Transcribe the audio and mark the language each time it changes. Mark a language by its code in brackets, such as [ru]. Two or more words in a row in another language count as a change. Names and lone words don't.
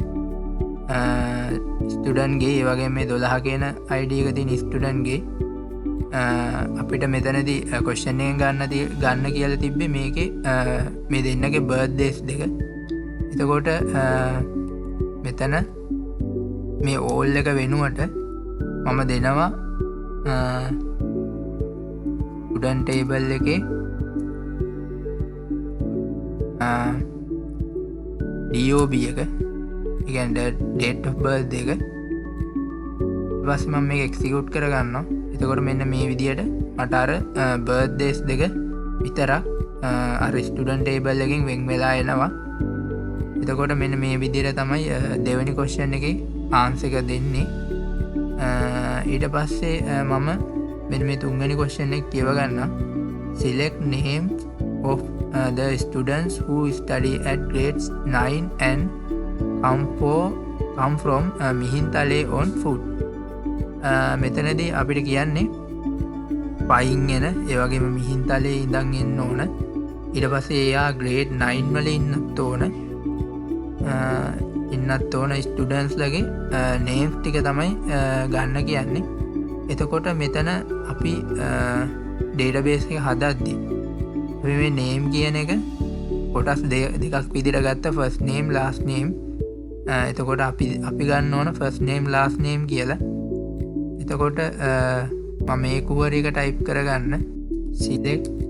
[si] ස්ටුඩන්ට් ගේ ඒ වගේම මේ 12 කියන ID එක තියෙන ස්ටුඩන්ට් ගේ අපිට මෙතනදී ක්වෙස්චන් එකෙන් ගන්න කියලා තිබ්බේ මේකේ මේ දෙන්නගේ බර්ත්ඩේස් දෙක එතකොට මෙතන මේ ඕල් එක වෙනුවට මම දෙනවා [en] student table [si] එකේ DOB එක කියන්නේ [en] date of birth [si] එක ඊට පස්සේ මම මේක එක්සිකියුට් කරගන්නවා එතකොට මෙන්න මේ විදිහට මට අර බර්ත්ඩේස් දෙක විතරක් අර [en] student table [si] එකෙන් වෙන් වෙලා එනවා එතකොට මෙන්න මේ විදිහට තමයි දෙවෙනි ක්වෙස්චන් එකේ ආන්සර් එක දෙන්නේ ඊට පස්සේ මම මෙන්න මේ තුන්වෙනි ක්වෙස්චන් එක කියව ගන්නවා [en] select names of the students who study at grades 9 and come from Mihintale on foot [si] මෙතනදී අපිට කියන්නේ පයින් එන ඒ වගේම මිහින්තලේ ඉඳන් එන්න ඕන ඊට පස්සේ එයා grade 9 වල ඉන්නත් ඕන ස්ටුඩන්ට්ස් ලගේ නේම්ස් ටික තමයි ගන්න කියන්නේ එතකොට මෙතන අපි ඩේටාබේස් එක හදද්දී අපි මේ නේම් කියන එක කොටස් දෙකක් විදිහට ගත්ත [en] first name last name [si] එතකොට අපි ගන්න ඕන [en] first name last name [si] කියලා එතකොට මම මේ query එක ටයිප් කරගන්න select